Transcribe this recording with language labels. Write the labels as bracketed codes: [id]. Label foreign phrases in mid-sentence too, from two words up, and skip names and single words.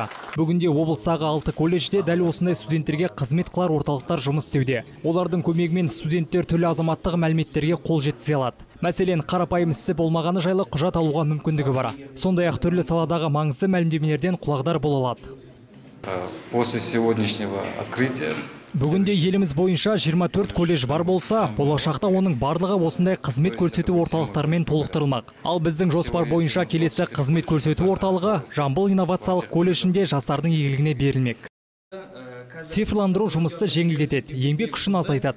[kk] Бүгінде облыстағы 6 колледжде дәл осындай студенттерге қызмет қылар орталықтар жұмыс істеуде. Олардың көмегімен студенттер түрлі азаматтық мәліметтерге қол жеткізе алады. Мәселен, қарапайым ісі болмағаны жайлы құжат алуға мүмкіндігі бар. Сондай-ақ түрлі саладағы маңызды мәлімдемелерден құлағдар бола алады. [ru] После сегодняшнего открытия [kk] Бүгінде еліміз бойынша 24 колледж бар болса, болашақта оның барлығы осындай қызмет көрсету орталықтарымен толықтырылмақ. Ал біздің жоспар бойынша келесі қызмет көрсету орталығы Жамбыл инновациялық колледжінде жастардың игілігіне берілмек. Цифрландыру жұмысты жеңілдетеді, еңбек күшін азайтады.